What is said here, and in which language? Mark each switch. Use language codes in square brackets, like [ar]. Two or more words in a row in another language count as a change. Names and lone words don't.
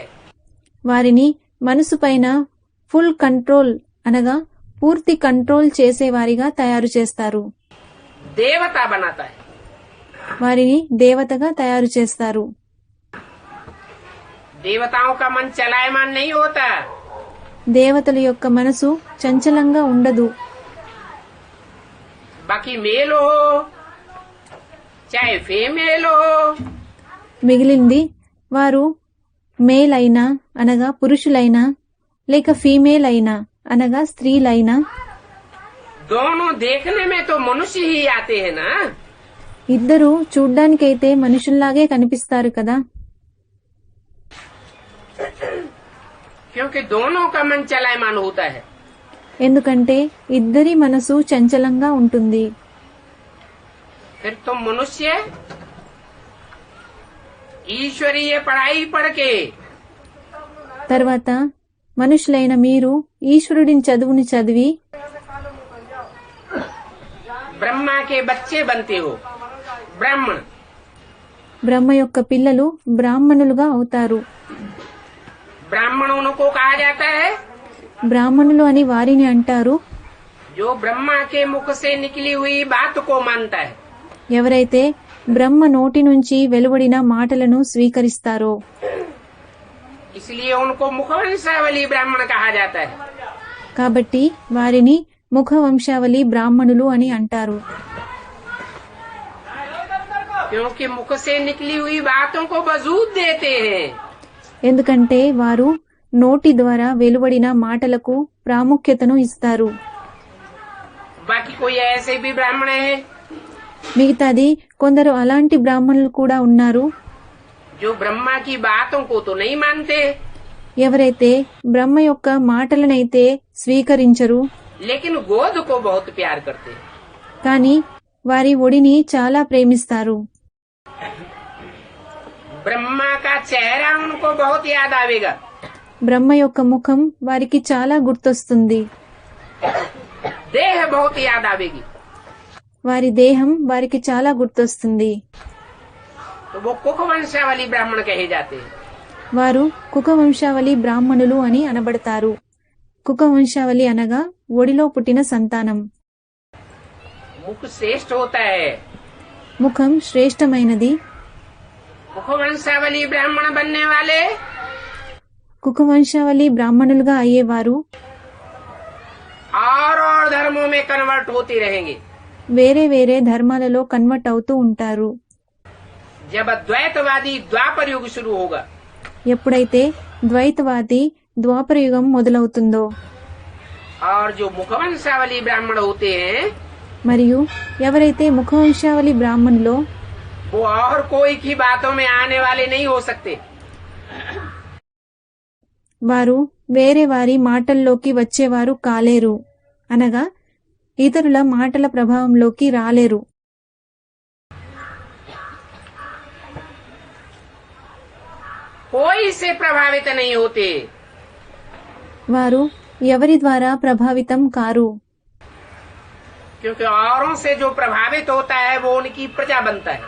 [te] వారిని మనసు పైన [en] full control [te] అనగా పూర్తి కంట్రోల్ చేసేవారిగా తయారు చేస్తారు. [hi] देवता बनाता है. [te] వారిని దేవతగా తయారు చేస్తారు. [hi] देवताओं का मन चलायमान नहीं होता. [te] దేవతల యొక్క మనసు చంచలంగా ఉండదు. [hi] बाकी मेल हो चाहे फीमेल हो, [te] మిగిలింది వారు మేల్ అయినా అనగా పురుషులైనా లేక ఫీమేల్ అయినా అనగా స్త్రీలైనా [hi] दोनों देखने में तो मनुष्य ही आते हैं ना. [te] ఇద్దరు చూడ్డానికైతే మనుషుల్లాగే కనిపిస్తారు కదా. [hi] क्योंकि दोनों का मन चलायमान होता है. [te] ఎందుకంటే ఇద్దరి మనసు చంచలంగా ఉంటుంది. [hi] फिर तो मनुष्य ईश्वरीय पढ़ाई पढ़ के [te] తర్వాత మనుషులైన మీరు ఈశ్వరుడిని చదువుని చదివి [hi] ब्रह्मा के बच्चे बनते हो. ब्राह्मण [te] బ్రహ్మ యొక్క పిల్లలు బ్రాహ్మణులుగా అవుతారు. [hi] ब्राह्मण उनको कहा जाता है [te] బ్రాహ్మణులు అని వారిని అంటారు [hi] जो ब्रह्मा के मुख से निकली हुई बात को मानता है. [te] ఎవరైతే బ్రహ్మ నోటి నుంచి వెలువడిన మాటలను స్వీకరిస్తారో. [hi] इसलिए उनको मुखवंशावली ब्राह्मण कहा जाता है. [te] కాబట్టి వారిని ముఖవంశావళి బ్రాహ్మణులు అని అంటారు. [hi] क्योंकि मुख से निकली हुई बातों को वजूद देते हैं. [te] ఎందుకంటే వారు నోటి ద్వారా వెలువడిన మాటలకు ప్రాముఖ్యతను ఇస్తారు. [hi] बाकी कोई ऐसे भी ब्राह्मण है [te] మిగతాది కొందరు అలాంటి బ్రాహ్మణులు కూడా ఉన్నారు [hi] जो ब्रह्मा की बातों को तो नहीं मानते, [te] ఎవరైతే బ్రహ్మ యొక్క మాటలనైతే స్వీకరించరు [hi] लेकिन गोद को बहुत प्यार करते हैं. [te] కానీ వారి ఒడిని చాలా ప్రేమిస్తారు. [hi] ब्रह्मा का चेहरा उनको बहुत याद आवेगा. [te] బ్రహ్మ యొక్క ముఖం వారికి చాలా గుర్తొస్తుంది. [hi] देह बहुत याद आवेगी. [te] వారి దేహం వారికి చాలా గుర్తొస్తుంది. [hi] तो वो कुखवंशावली ब्राह्मण कहे जाते हैं. [te] వారు కుకవంశావళి బ్రాహ్మణులు అని అనబడతారు. కుకవంశావళి అనగా ఒడిలో పుట్టిన సంతానం. [hi] मुख श्रेष्ठ होता है. [te] ముఖం శ్రేష్టమైనది. [hi] मुखवंशावली ब्राह्मण बनने वाले [te] కుకవంశావళి బ్రాహ్మణులుగా అయ్యేవారు [hi] धर्मों में कन्वर्ट होते रहेंगे। [te] వేరే వేరే ధర్మాలలో కన్వర్ట్ అవుతూ ఉంటారు. [hi] जब अद्वैतवादी द्वापर युग शुरू होगा, [te] ఎప్పుడైతే ద్వైతవాది ద్వాపర యుగం మొదలవుతుందో, [hi] और जो मुखवंशावली ब्राह्मण होते हैं [te] మరియు ఎవరైతే ముఖవంశావళి బ్రాహ్మణులో [hi] वो और कोई की बातों में आने वाले नहीं हो सकते। [te] వారు వేరే వారి మాటల్లోకి వచ్చేవారు కాలేరు, అనగా ఇతరుల మాటల ప్రభావంలోకి రాలేరు. [hi] कोई से प्रभावित नहीं होते, [te] వారు ఎవరి ద్వారా ప్రభావితం కారు. [hi] क्योंकि औरों से जो प्रभावित होता है वो उनकी प्रजा बनता है।